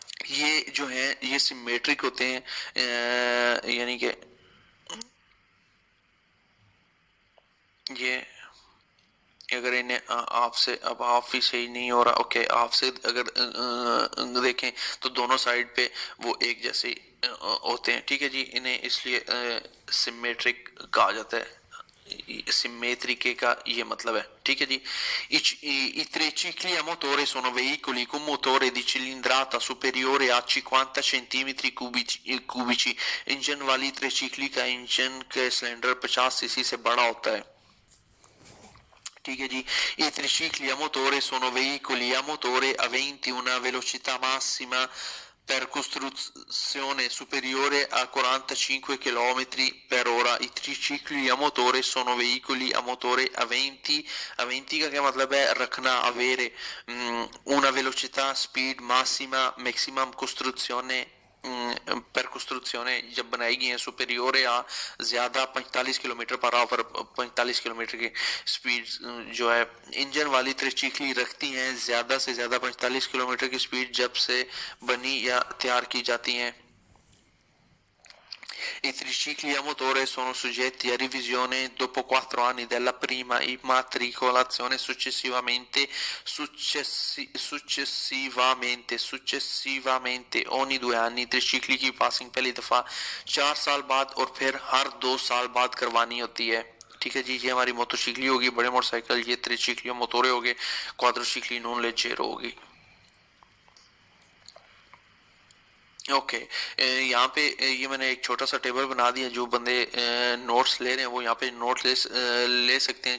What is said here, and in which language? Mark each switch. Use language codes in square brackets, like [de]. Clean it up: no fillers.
[hi] ये जो है ये सिमेट्रिक होते हैं, यानी कि ये अगर इन्हें आपसे अब हाफ ही सही नहीं हो रहा, ओके, आपसे अगर देखें तो दोनों साइड पे वो एक जैसे होते हैं. ठीक है जी. इन्हें इसलिए सिमेट्रिक कहा जाता है. simmetriche का ये मतलब है. ठीक है जी. [it] I tricicli a motore sono veicoli con motore di cilindrata superiore a 50 centimetri cubici. [hi] Engine वाली त्रिचिकली का इंजन का सिलेंडर 50 सीसी से बड़ा होता है. ठीक है जी. [it] I tricicli a motore sono veicoli a motore aventi una velocità massima per costruzione superiore a 45 km per ora. I tricicli a motore sono veicoli a motore aventi [hi] का क्या मतलब है? रखना, [it] avere, una velocità speed massima maximum costruzione per costruzione [hi] जब बनाई गई है सुपेरियोर आ ज्यादा 45 किलोमीटर पर आवर, 45 किलोमीटर की स्पीड जो है इंजन वाली त्रिचिकली रखती हैं, ज्यादा से ज्यादा 45 किलोमीटर की स्पीड जब से बनी या तैयार की जाती हैं. [it] I tricicli a motore sono soggetti a revisione dopo 4 anni dalla prima immatricolazione, successivamente ogni 2 anni. [hi] ट्रिचिकली की पासिंग पहली दफा 4 साल बाद और फिर हर 2 साल बाद करवानी होती है. ठीक है जी. ये हमारी मोटरसाइकिल होगी, बड़े मोटरसाइकिल, ये त्रिचिकली मोटोरे हो गए, क्वाड्रोसिकली नॉन लेजेरो होगी. ओके. यहाँ पे ये मैंने एक छोटा सा टेबल बना दिया, जो बंदे नोट्स ले रहे हैं वो यहाँ पे नोट ले सकते हैं.